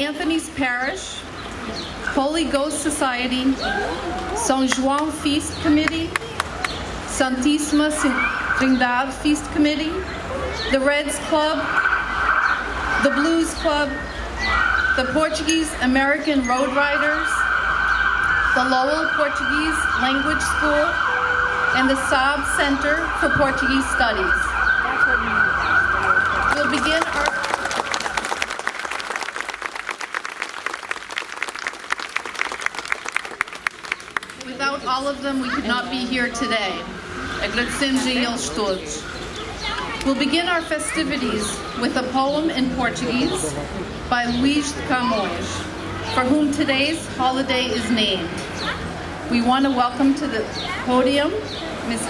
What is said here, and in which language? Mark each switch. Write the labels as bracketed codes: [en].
[en] Anthony's Parish, Holy Ghost Society, São João Feast Committee, Santíssima Trindade Feast Committee, the Reds Club, the Blues Club, the Portuguese American Road Riders, the Lowell Portuguese Language School, and the Saab Center for Portuguese Studies. We'll begin our... Without all of them, we could not be here today. [pt] Agradecemos a eles todos. [en] We'll begin our festivities with a poem in Portuguese by Luís de Camões, for whom today's holiday is named. We want to welcome to the podium Ms.